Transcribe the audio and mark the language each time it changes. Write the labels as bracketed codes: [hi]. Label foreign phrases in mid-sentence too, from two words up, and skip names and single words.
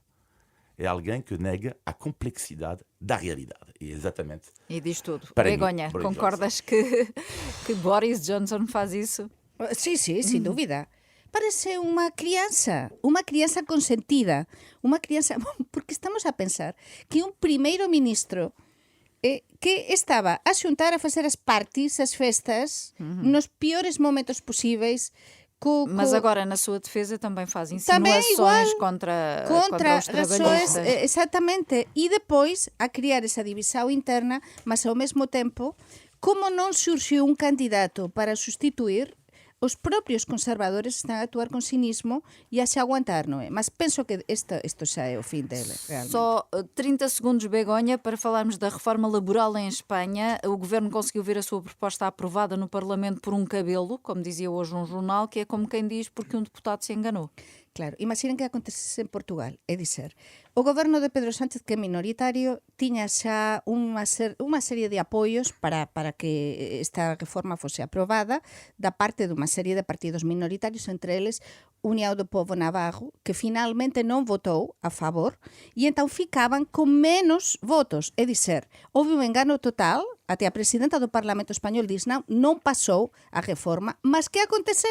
[pt] É alguém que nega a complexidade da realidade. E exatamente. E diz tudo. Para Begonha, mim, concordas que Boris Johnson faz isso? Sim, sem dúvida. Parece uma criança consentida, uma criança, porque estamos a pensar que um primeiro-ministro que [gl] estaba a xuntar a facer as parties, [pt] as festas, nos piores momentos possíveis. Mas agora, na sua defesa, também faz insinuações contra os trabalhistas. [gl] Exatamente. E depois a criar esa divisão interna, mas ao mesmo tempo, como non surxiu un candidato para sustituir, os propios conservadores están a actuar con cinismo e a se aguantar, non é? Mas penso que isto xa é o fim dele, realmente. [pt] Só 30 segundos, Begonha, para falarmos da reforma laboral em Espanha. O governo conseguiu ver a sua proposta aprovada no Parlamento por um cabelo, como dizia hoje um jornal, que é como quem diz porque um deputado se enganou. [gl] Claro, imaginen que acontecese en Portugal, [pt] é dizer, [gl] o goberno de Pedro Sánchez, que é minoritario, tiña xa unha serie de apoios para que esta reforma fose aprobada da parte dunha serie de partidos minoritarios, entre eles União do Povo Navarro, que finalmente non votou a favor e entón ficaban con menos votos, [pt] é dizer, [gl] houve un engano total, até a presidenta do Parlamento Español diz non pasou a reforma, mas que aconteceu?